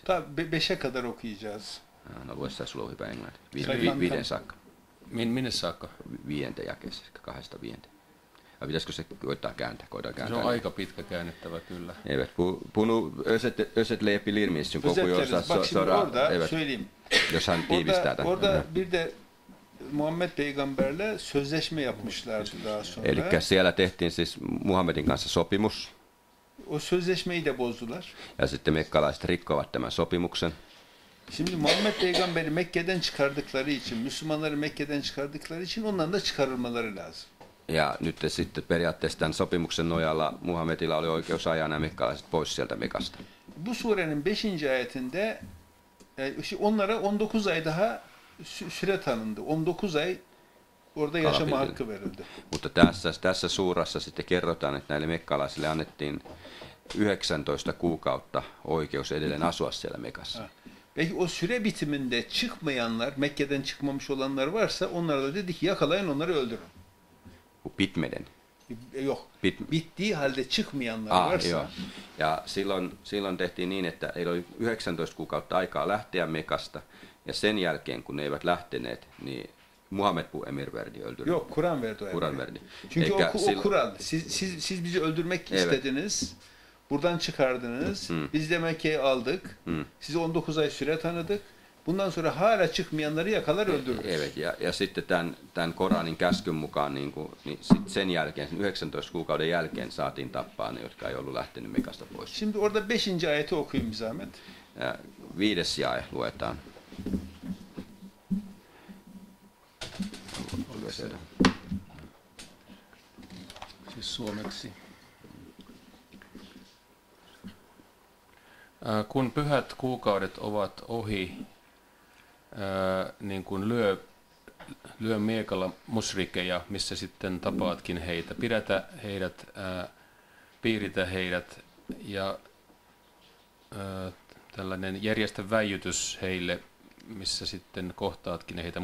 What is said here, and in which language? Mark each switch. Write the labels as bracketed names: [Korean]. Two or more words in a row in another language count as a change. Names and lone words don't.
[Turkish] Tabii 5'e kadar okuyacağız. [Finnish] No lue sitä, sulla on hyvä englanti. Viiden saakka. Minne saakka? 5. jakeessa, 2-5. Vai pitäisikö se koittaa kääntää? Se on aika pitkä käännettävä kyllä. [Turkish] Evet, bunu özetleyebilir miyiz? Çünkü Özetleriz. Bak şimdi orada söyleyeyim. [Finnish] Jos hän tiivistää tämän. [Turkish] Orada bir de Muhammed peygamberle sözleşme yapmışlardı daha sonra. [Finnish] Eli siellä tehtiin siis Muhammedin kanssa sopimus. [Turkish] O sözleşmeyi de bozdular. [Finnish] Ja sitten mekkalaiset rikkovat tämän sopimuksen. [Turkish] Şimdi Muhammed peygamberi Mekke'den çıkardıkları için, Müslümanları Mekke'den çıkardıkları için onların da çıkarılmaları lazım. [Finnish] Ja nyt sitten periaatteessa tämän sopimuksen nojalla Muhammedilla oli oikeus ajaa nämä mekkalaiset pois sieltä Mekasta. [Turkish] Bu surenin 5. ayetinde onlara 19 ay daha süre tanındı. 19 ay orada yaşama hakkı verildi. [Finnish] Mutta tässä suurassa sitten kerrotaan, että näille mekkalaisille annettiin 19 kuukautta oikeus edelleen asua siellä Mekassa. [Turkish] Peki o süre bitiminde çıkmayanlar, Mekke'den çıkmamış olanlar varsa onlara da dedi ki yakalayın onları öldürün. Bitmeden. Yok. Bittiği halde çıkmayanlar varsa. [Finnish] Joo. Ja silloin tehtiin niin, että heillä oli 19 kuukautta aikaa lähteä Mekasta. Ja sen jälkeen, kun ne eivät lähteneet, niin Muhammed [Turkish] bu emir verdi öldürün. Yok, Kur'an verdi o emri. Kur'an verdi. Çünkü o Kur'an. Siz bizi öldürmek istediniz. Buradan çıkardınız. Biz de Mekke'yi aldık. Size 19 ay süre tanıdık. Bundan sonra hala çıkmayanları yakalar öldürürüz. Evet, [Finnish] ja sitten tämän Koranin käskyn mukaan niin sit sen jälkeen, 19 kuukauden jälkeen saatiin tappaa ne, jotka ei ollut lähtenyt Mekasta pois. [Turkish] Şimdi orada 5. ayeti okuyun bir zahmet. 5. [Finnish] jae luetaan. Siis suomeksi. Kun pyhät kuukaudet ovat ohi, niin kuin lyö miekalla musrikeja, missä sitten tapaatkin heitä, pidätä heidät, piiritä heidät ja tällainen järjestä väijytys heille, missä sitten kohtaatkin heitä.